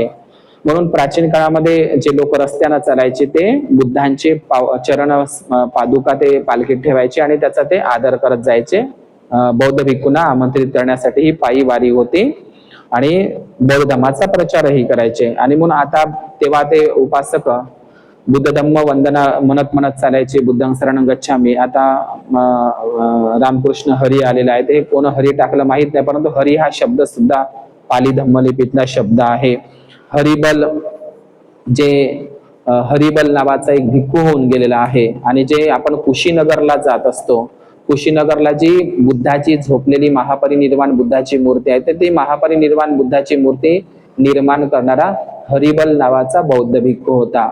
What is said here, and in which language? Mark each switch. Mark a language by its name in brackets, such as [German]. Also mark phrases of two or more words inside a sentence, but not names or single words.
[Marathi] म्हणून प्राचीन काळामध्ये जे लोक रस्त्यानं चालायचे ते बुद्धांचे चरण पादुका ते पालखीत ठेवायचे आणि त्याचा ते आदर करत जायचे। बौद्ध भिक्खूंना आमंत्रित करण्यासाठी ही पायी वारी होती आणि बौद्ध धर्माचा प्रचारही करायचे। आणि म्हणून आता तेव्हा ते उपासक बुद्ध धम्म वंदना म्हणत चालायचे, [Pali] बुद्धं शरणं गच्छामी। [Marathi] आता रामकृष्ण हरी आलेला आहे, ते कोण हरी टाकलं माहित नाही, परंतु हरी हा शब्द सुद्धा पाली धम्मलिपीतला शब्द आहे। हरिबल, जे हरिबल नावाचा एक भिक्खू होऊन गेलेला आहे आणि जे आपण कुशीनगरला जात असतो, कुशीनगरला जी बुद्धाची झोपलेली महापरिनिर्वाण बुद्धाची मूर्ती आहे, तर ती महापरिनिर्वाण बुद्धाची मूर्ती निर्माण करणारा हरिबल नावाचा बौद्ध भिक्खू होता।